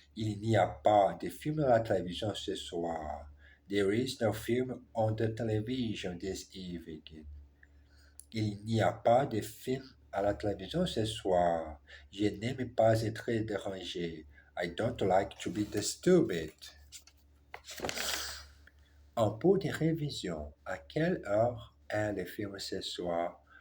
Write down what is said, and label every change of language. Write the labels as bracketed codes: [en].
[fr] Il n'y a pas de film à la télévision ce soir. [en] There is no film on the television this evening. [fr] Il n'y a pas de film à la télévision ce soir. Je n'aime pas être dérangé. [en] I don't like to be disturbed. [fr] En pot de révision, à quelle heure est le film ce soir?